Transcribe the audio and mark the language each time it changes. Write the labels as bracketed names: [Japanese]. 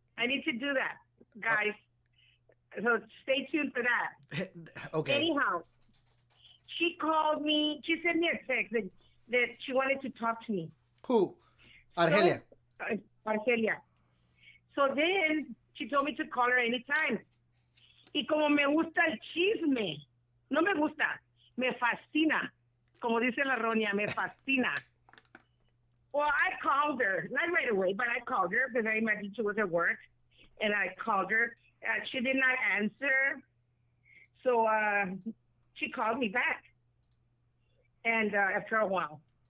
[English] I need to do that, guys. So stay tuned for that. Okay. Anyhow, she called me. She sent me a text that she wanted to talk to me. Who? Argelia. So, Argelia. So then she told me to call her anytime. [Spanish] Y como me gusta el chisme, no me gusta, me fascina. Como dice la Ronia, me fascina. [English] Well, I called her, not right away, but I called her because I imagined she was at work. And I called her. She did not answer. So she called me back. And after a while.